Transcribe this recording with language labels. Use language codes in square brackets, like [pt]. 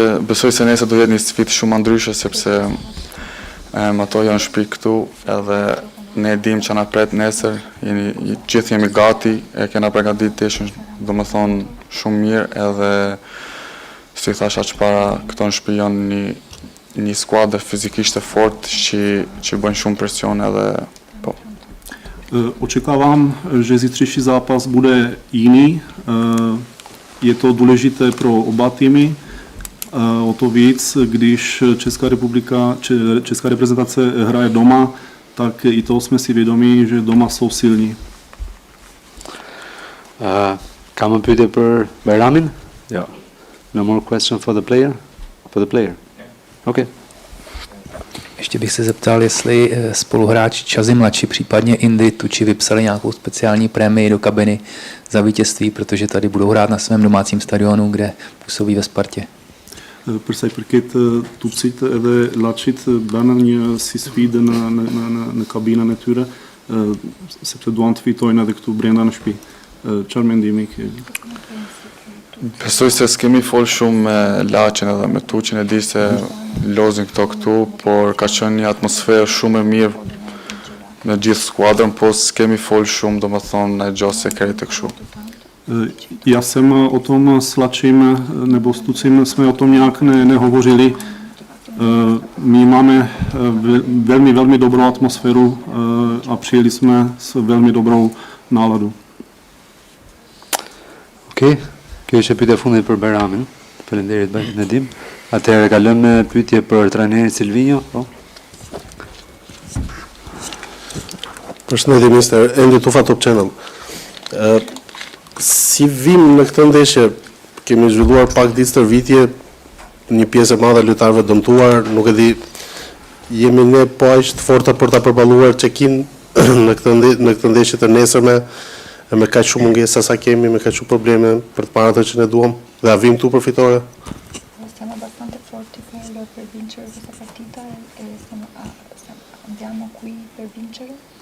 [sq] Besoj se nesër do jetë një sfidë shumë ndryshe sepse ato janë shtëpi këtu edhe ne dim që na pret nesër, gjithë jemi gati, e kena përgatitur ndeshjen, domethënë shumë mirë edhe si thasha që para këto në shtëpi janë një skuadër fizikisht e fortë që bën shumë presion edhe po. [cs] Očekávám, že zítřejší zápas bude jiný. Je to důležité pro oba týmy. O to víc, když Česká reprezentace hraje doma, tak i toho jsme si vědomí, že doma jsou silní. [sq] Kam më pyetje për Bajramin? Jo. [en] No more question for the player? For the player. Okay. [cs] Ještě bych se zeptal, jestli spoluhráč Čazy mladší, případně Indy Tuči vypsali nějakou speciální prémii do kabiny za vítězství, protože tady budou hrát na svém domácím stadionu, kde působí ve Spartě. [sq] Për sa i përket Tucit edhe Laçit banën një si sfidë në kabinën e tyre, sepse duan të fitojnë edhe këtu brenda në shtëpi. Çfarë mendimi ke? Besoj se s'kemi fol shumë me Laçin edhe me Tuçin, e di se lozin këtu, por ka qenë një atmosferë shumë e mirë në gjithë skuadrën, po s'kemi fol shumë, domethënë në gjë sekrete kështu. [cs] Já jsem o tom s Lačím nebo s Tucim jsme o tom nějak nehovořili. My máme velmi dobrou atmosféru a přijeli jsme s velmi dobrou náladu. [sq] Okej, kjo ishte pyetja e fundit për Beramin. Faleminderit Nedim. Atëherë kalojmë në pyetje për trajnerin Silvinjo, po. Përshëndetje minister, Endi Tufa Top Channel. Si vim në këtë ndeshje, kemi zhvilluar pak ditë stërvitje, një pjesë e madhe lojtarëve dëmtuar, nuk e di, jemi ne po aq të forta për ta përballuar Çekin në këtë ndeshje të nesërme, me kaq shumë mungesa sa kemi, me kaq shumë probleme për të parë atë që ne duam, dhe a vim këtu për fitore? [it] Siamo abbastanza forti per vincere questa partita e andiamo qui per vincere.